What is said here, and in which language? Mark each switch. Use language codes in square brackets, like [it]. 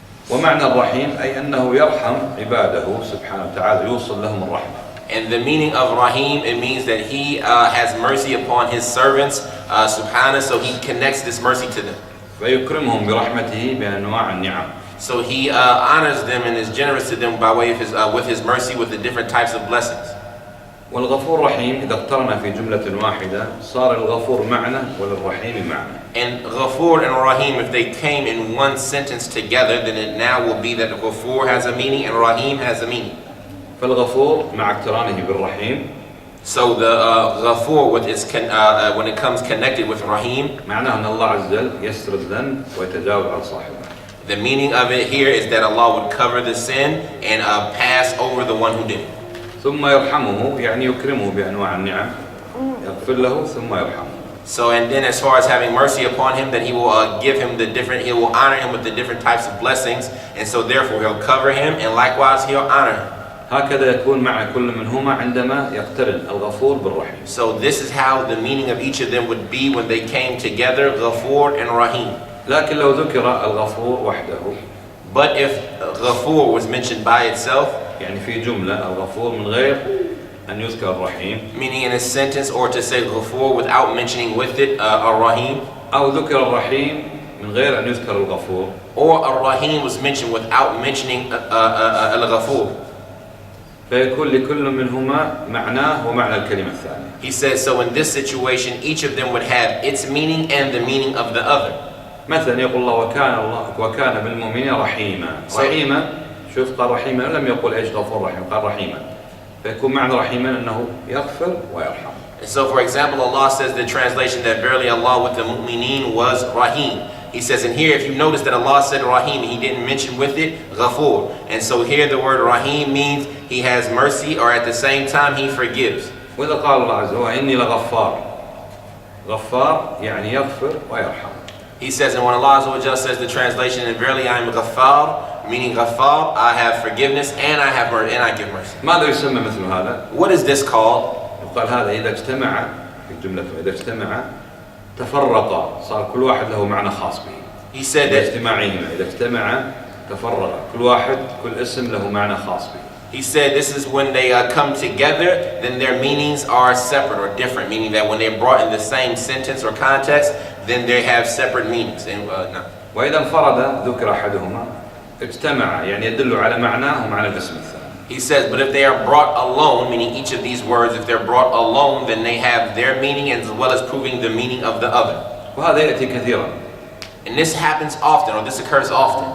[ar] ومعنى الرحيم أي أنه يرحم عباده سبحانه وتعالى يوصل لهم الرحمة. [en] And the meaning of Rahim, it means that he has mercy upon his servants subhanahu, so he connects this mercy to them. [ar] ويكرمهم برحمته بأنواع النعم. [en] So he honors them and is generous to them by way of his with his mercy with the different types of blessings. [ar] والغفور رحيم إذا اقترنا في جملة واحدة صار الغفور معنى وللرحيم معنى. [en] And Ghafur and Rahim, if they came in one sentence together, then it now will be that Ghafur has a meaning and Rahim has a meaning. [ar] فالغفور مع اقترانه بالرحيم. [en] So the Ghafur, when it comes connected with Rahim, [ar] معناه أن الله عز وجل يستر الذنب ويتجاوز عن صاحبه. [en] the meaning of it here is that Allah would cover the sin and pass over the one who did it. [ar] ثم يرحمه يعني يكرمه بأنواع النعم يغفر له ثم يرحمه. [en] So and then as far as having mercy upon him, that he will he will honor him with the different types of blessings, and so therefore he'll cover him and likewise he'll honor him. [ar] هكذا يكون مع كل منهما عندما يقترن الغفور بالرحيم. [en] So this is how the meaning of each of them would be when they came together, Ghafur and Rahim. [ar] لكن لو ذكر الغفور وحده. [en] But if Ghafur was mentioned by itself, [ar] يعني في جملة الغفور من غير أن يذكر الرحيم. [en] Meaning in a sentence, or to say Ghafur without mentioning with it Rahim. [ar] أو ذكر الرحيم من غير أن يذكر الغفور. [en] Or Rahim was mentioned without mentioning Al-Ghafur. [ar] فيكون لكل منهما معناه ومعنى الكلمة الثانية. [en] He says, so in this situation, each of them would have its meaning and the meaning of the other. [ar] مثلا يقول الله وكان بالمؤمنين رحيما. رحيما شوف قال رحيما لم يقل ايش غفور رحيم قال رحيما. فيكون معنى رحيما أنه يغفر ويرحم. [en] And so for example, Allah says the translation that verily Allah with the mu'mineen was Rahim. He says in here, if you notice that Allah said Rahim, He didn't mention with it Ghafur. And so here the word Rahim means He has mercy, or at the same time He forgives. [ar] وإذا قال الله عز وجل إني لغفار. غفار يعني يغفر ويرحم. [en] He says, and when Allah Azza wa Jalla says the translation, and verily I am Ghaffar, meaning Ghaffar, I have forgiveness and I have mercy and I give mercy. [ar] ماذا يسمى مثل هذا؟ [en] What is this called? [ar] يقال هذا إذا اجتمع في جملة إذا اجتمع تفرقا صار كل واحد له معنى خاص به. [en] He said that [ar] إذا اجتمع تفرقا كل واحد كل اسم له معنى خاص به. [en] He said this is when they come together, then their meanings are separate or different, meaning that when they're brought in the same sentence or context, then they have separate meanings. And, no. [ar] وإذا انفرد ذكر أحدهما اجتمع يعني يدل على معناه ومعنى الاسم الثاني. [en] He says, but if they are brought alone, meaning each of these words, if they're brought alone, then they have their meaning as well as proving the meaning of the other. [ar] وهذا يأتي كثيرا. [en] And this happens often, or this occurs often.